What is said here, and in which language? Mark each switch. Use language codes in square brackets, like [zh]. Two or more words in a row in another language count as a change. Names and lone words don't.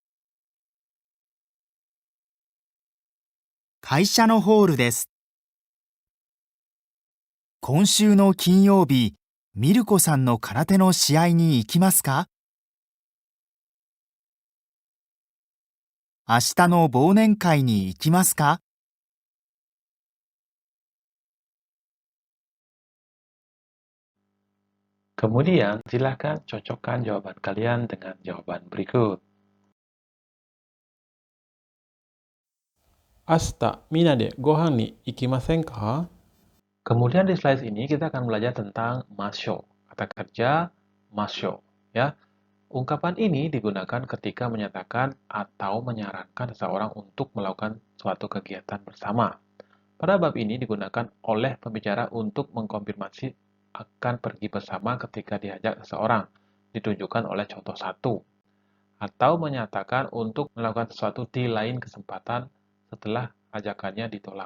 [ja] 会社のホールです。今週の金曜日、ミルコさんの空手の試合に行きますか？明日の忘年会に行きますか？ [id] Kemudian silakan cocokkan jawaban kalian dengan jawaban berikut. [ja] 明日みんなでご飯に行きませんか? [id] Kemudian di slide ini kita akan belajar tentang masyo, kata kerja masyo, ya. Ungkapan ini digunakan ketika menyatakan atau menyarankan seseorang untuk melakukan suatu kegiatan bersama. Pada bab ini digunakan oleh pembicara untuk mengkonfirmasi akan pergi bersama ketika diajak seseorang, ditunjukkan oleh contoh 1, atau menyatakan untuk melakukan sesuatu di lain kesempatan setelah ajakannya ditolak.